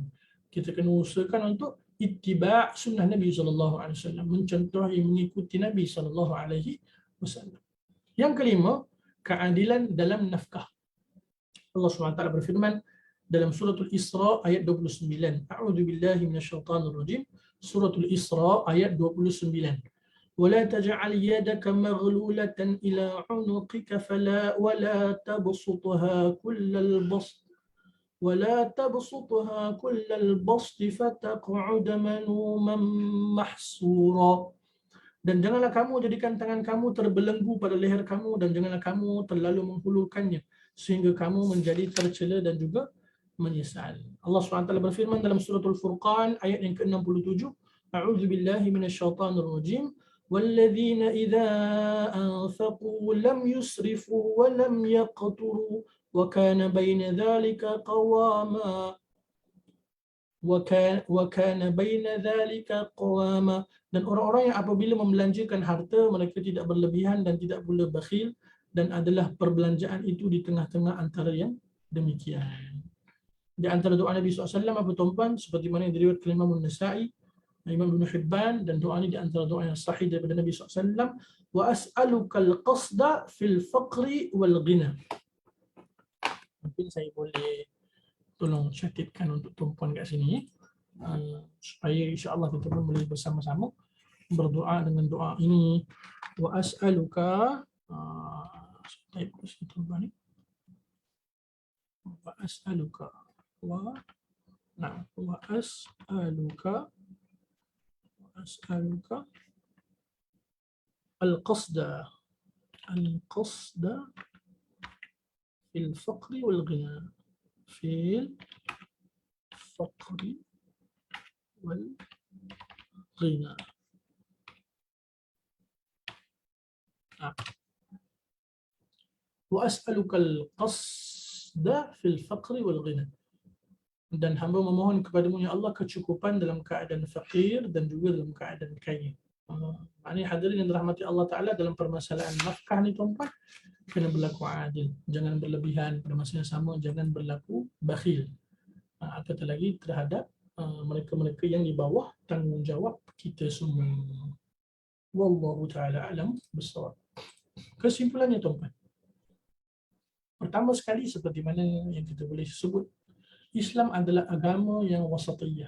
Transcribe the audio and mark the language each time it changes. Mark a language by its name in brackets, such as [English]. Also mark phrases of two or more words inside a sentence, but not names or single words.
[Malay] Kita kena usahakan untuk [Arabic] اتباع سنة [Malay] Nabi SAW. Mencontohi, mengikuti Nabi SAW. Yang kelima, keadilan dalam nafkah. Allah SWT berfirman dalam suratul Isra ayat 29. [Arabic] أعوذ بالله من الشيطان الرجيم. [Malay] Suratul Isra ayat 29. [Arabic] ولا تجعل يدك مغلولة إلى عنقك ولا تبسطها كل البسط فتقعد ملوما محسورا. [Malay] Dan janganlah kamu jadikan tangan kamu terbelenggu pada leher kamu, dan janganlah kamu terlalu menghulurkannya sehingga kamu menjadi tercela dan juga menyesal. Allah SWT berfirman dalam suratul Furqan ayat yang ke-67. [Arabic] أعوذ بالله من الشيطان الرجيم. والذين إذا أنفقوا لم يسرفوا ولم يقتروا وكان بين ذلك قواما. [Malay] Dan orang-orang yang apabila membelanjakan harta, mereka tidak berlebihan dan tidak pula bakhil, dan adalah perbelanjaan itu di tengah-tengah antara yang demikian. Di antara doa Nabi SAW apa tuan-puan, seperti mana yang diriwayatkan Imam An-Nasa'i, Imam Ibn Hibban, dan doa ini di antara doa yang sahih daripada Nabi SAW. [Arabic] وأسألك القصد في الفقر والغنى. [Malay] Mungkin saya boleh tolong catatkan untuk tuan-puan kat sini, supaya [Arabic] إن شاء الله [Malay] kita pun boleh bersama-sama berdoa dengan doa ini. [Arabic] وأسألك [Malay] type tuan-puan ni. [Arabic] وأسألك وأسألك القصد. القصد في الفقر والغنى. في الفقر والغنى. وأسألك القصد في الفقر والغنى. [Malay] Dan hamba memohon kepadamu ya Allah kecukupan dalam keadaan fakir dan juga dalam keadaan kaya. Ini hadirin yang dirahmati [Arabic] الله تعالى, [Malay] dalam permasalahan nafkah ni tuan-tuan, kena berlaku adil. Jangan berlebihan, pada masa yang sama jangan berlaku bakhil. Apatah lagi terhadap mereka-mereka yang di bawah tanggungjawab kita semua. [Arabic] والله تعالى أعلم بالصواب. [Malay] Kesimpulannya tuan-tuan, pertama sekali seperti mana yang kita boleh sebut, Islam adalah agama yang wasatiyah.